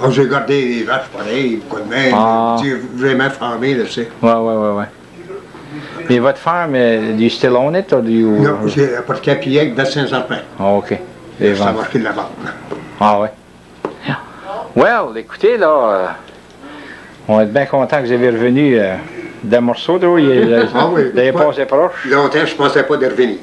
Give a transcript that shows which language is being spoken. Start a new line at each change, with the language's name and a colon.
French: Oh, j'ai gardé les vaches pareil, quoi de même. Ah. J'ai vraiment farmé, là, tu sais. Ouais. Mais votre farm,
English: do you still own it, or do you...
French: Non, j'ai apporté à Pillac de Saint-Germain. Ah, OK. Les Ça a ventes. marqué de la vente. Ah, ouais. Yeah. Well, écoutez, là, on va être bien content que vous ayez revenu d'un morceau, là. Ah oui. Vous avez passé proche. Longtemps, je pensais pas de revenir.